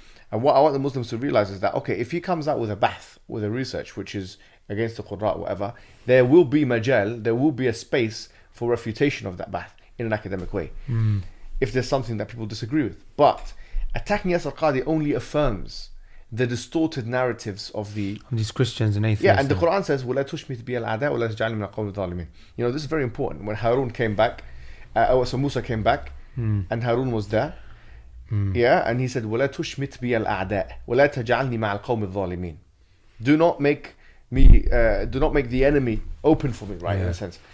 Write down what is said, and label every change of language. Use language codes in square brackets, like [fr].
[en] And what I want the Muslims to realize is that, okay, if he comes out with a bahth, with a research which is against the Qur'an or whatever, there will be majal, there will be a space for refutation of that bahth in an academic way. If there's something that people disagree with. But attacking Yasir Qadhi only affirms the distorted narratives of these Christians and atheists. Yeah, and the Quran says, [ar] وَلَا تُشْمِتْ بِيَ الْأَعْدَاءَ وَلَا تَجْعَلْنِي مِنَ الْقَوْمِ الظَّالِمِينَ. [en] You know, this is very important. When Harun came back, so Musa came back, and Harun was there. Yeah, and he said, [ar] وَلَا تُشْمِتْ بِيَ الْأَعْدَاءَ وَلَا تَجْعَلْنِي مَعَ الْقَوْمِ الظَّالِمِينَ. [en] Do not make the enemy open for me, right, in a sense.